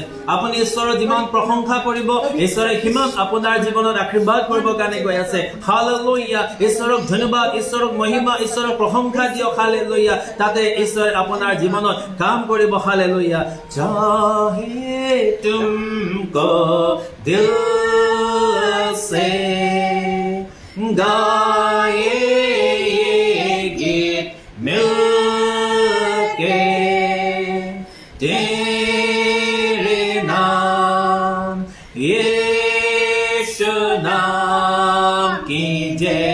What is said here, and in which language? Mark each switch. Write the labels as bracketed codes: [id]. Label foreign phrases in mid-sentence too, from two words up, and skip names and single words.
[as] আপুনি ঈশ্বৰৰ যিমান প্ৰশংসা কৰিব ঈশ্বৰে সিমান আপোনাৰ জীৱনত আশীৰ্বাদ কৰিবৰ কাৰণে গৈ আছে। হালেলুয়া। ঈশ্বৰক ধন্যবাদ, ঈশ্বৰক মহিমা, ঈশ্বৰক প্ৰশংসা দিয়ক। হালেলুয়া। তাতে ঈশ্বৰে আপোনাৰ জীৱনত কাম কৰিব। হালেলুয়া। [hi] चाहे तुमको दिल से गाए गीत मिलके तेरे नाम यीशु नाम की जय।